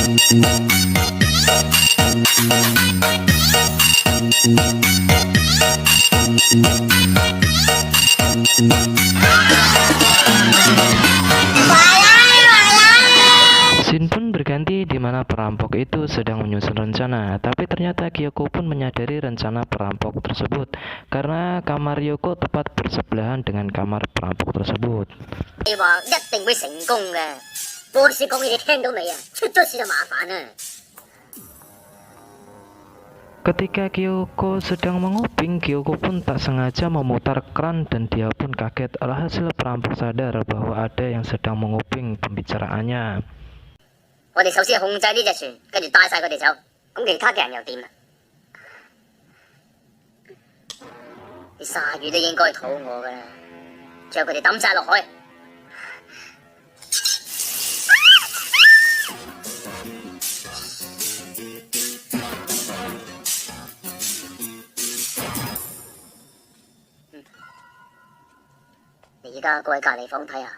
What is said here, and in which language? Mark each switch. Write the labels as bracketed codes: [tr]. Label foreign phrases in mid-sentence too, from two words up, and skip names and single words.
[id] Scene pun berganti di mana perampok itu sedang menyusun rencana, tapi ternyata Kyoko pun menyadari rencana perampok tersebut karena kamar Yoko tepat bersebelahan dengan kamar perampok tersebut. [yue] 你話一定會成功嘅。波士講嘢你聽到未啊？出咗事就麻煩啊！ [id] Ketika Kyoko sedang menguping, Kyoko pun tak sengaja memutar keran dan dia pun kaget. Alhasil perampok sadar bahwa ada yang sedang menguping pembicaraannya. [yue] 我哋首先係控制呢隻船，跟住帶晒佢哋走。咁其他嘅人又點啊？啲鯊魚都應該肚餓㗎啦，將佢哋抌晒落海。你而家過去隔離房睇下。